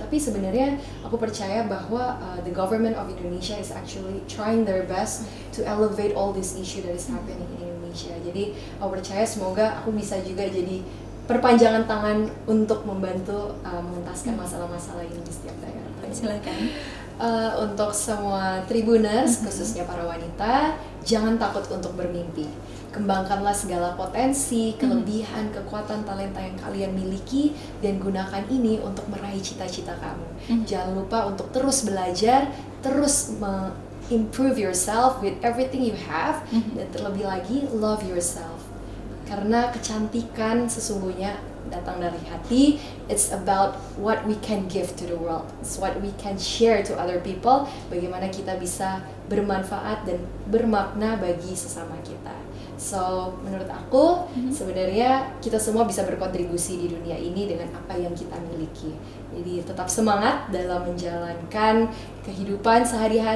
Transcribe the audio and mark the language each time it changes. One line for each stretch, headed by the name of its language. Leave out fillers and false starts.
Indonesian: Tapi sebenarnya aku percaya bahwa
English: the government of Indonesia is actually trying their best to elevate all this issue that is happening in Indonesia.
Indonesian: Jadi aku percaya semoga aku bisa juga jadi perpanjangan tangan untuk membantu mengentaskan masalah-masalah ini di setiap daerah. Silakan. Untuk semua Tribuners, khususnya para wanita, jangan takut untuk bermimpi. Kembangkanlah segala potensi, kelebihan, kekuatan, talenta yang kalian miliki, dan gunakan ini untuk meraih cita-cita kamu. Jangan lupa untuk terus belajar, terus
English: improve yourself with everything you have,
Indonesian: dan terlebih lagi
English: love yourself.
Indonesian: Karena kecantikan sesungguhnya datang dari hati.
English: It's about what we can give to the world. It's what we can share to other people.
Indonesian: Bagaimana kita bisa bermanfaat dan bermakna bagi sesama kita. So, menurut aku sebenarnya kita semua bisa berkontribusi di dunia ini dengan apa yang kita miliki. Jadi tetap semangat dalam menjalankan kehidupan sehari-hari.